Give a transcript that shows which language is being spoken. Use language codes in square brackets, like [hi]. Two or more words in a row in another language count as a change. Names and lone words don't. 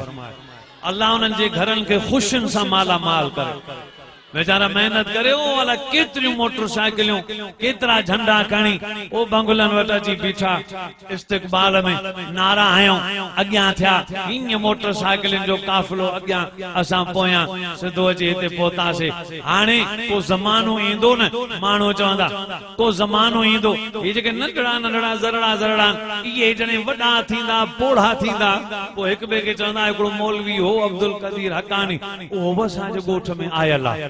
[sd] अल्लाह उन्हनि जे घरनि खे ख़ुशियुनि सां माला माल करे। बेचारा मेहनत करे ओ वाला केतिरियूं मोटरसाइकिलियूं, केतिरा झंडा खणी ओ बंगुलनि वटि अची बीठा, इस्तक़बाल में नारा हयूं, अॻियां थिया, हीअं मोटरसाइकिलियुनि जो काफ़िलो अॻियां, असां पोयां सिधो अची हिते पहुतासीं। हाणे को ज़मानो ईंदो न, माण्हू चवंदा को ज़मानो ईंदो, इहे जेके नंढड़ा नंढड़ा ज़रड़ा इहे जॾहिं वॾा थींदा, पोढ़ा थींदा, पोइ हिक ॿिए खे चवंदा हिकिड़ो मौलवी हो अब्दुल कदीर हकानी, उहो बि असांजे ॻोठ में आयल आहे।